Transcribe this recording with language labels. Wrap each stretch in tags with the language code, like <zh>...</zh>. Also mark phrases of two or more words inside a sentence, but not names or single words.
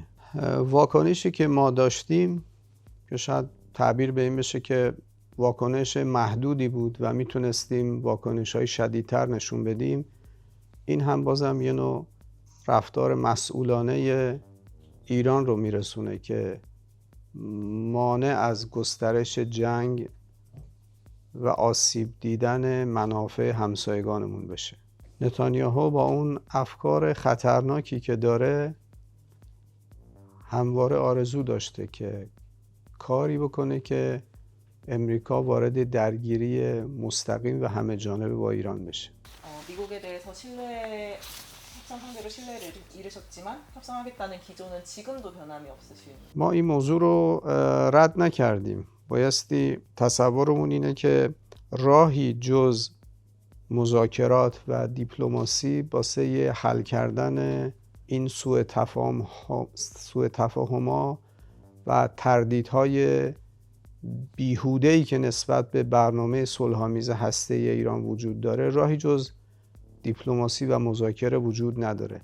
<fa>واکنشی که ما داشتیم که شاید تعبیر به این بشه که واکنش محدودی بود و میتونستیم واکنش‌های شدیدتر نشون بدیم، این هم بازم یه نوع رفتار مسئولانه ایران رو میرسونه که مانع از گسترش جنگ و آسیب دیدن منافع همسایگانمون بشه. نتانیاهو با اون افکار خطرناکی که داره همواره آرزو داشته که کاری بکنه که امریکا وارد درگیری مستقیم و همه جانبه با ایران بشه.</fa> <ko>미국에 대해서 협상 상대로 신뢰를 잃으셨지만 협상하겠다는 기조는 지금도 변함이 없으신.</ko> <fa>ما این موضوع رو رد نکردیم. بایستی تصورمون اینه که راهی جز مذاکرات و دیپلماسی واسه حل کردن این سوء تفاهم‌ها و تردیدهای بیهوده‌ای که نسبت به برنامه صلح‌آمیز هسته‌ای ایران وجود داره، راهی جز دیپلماسی و مذاکره وجود نداره.</fa>